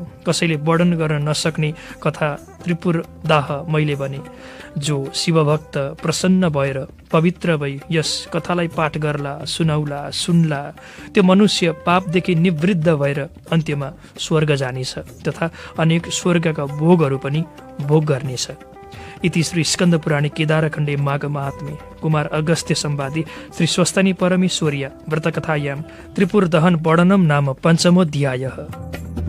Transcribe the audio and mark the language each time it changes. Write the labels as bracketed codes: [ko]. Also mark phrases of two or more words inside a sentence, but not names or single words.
[ne] कसैले वर्णन गर्न नसक्ने कथा त्रिपुर दाह मैले भने। जो शिवभक्त प्रसन्न भएर पवित्र भई यस कथालाई पाठ गर्ला, सुनाउला, सुन्ला, त्यो मनुष्य पापदेखि निवृद्ध भएर अन्त्यमा स्वर्ग जानेछ तथा अनेक स्वर्गका भोगहरू पनि भोग गर्नेछ। [sa] इति श्री स्कन्द पुराणे केदारखण्डे माघ महात्म्ये कुमार अगस्त्य संवादे श्री स्वस्तिनी परमेश्वर्या व्रतकथायां त्रिपुर दहन वर्णनम नाम पञ्चमोऽध्यायः।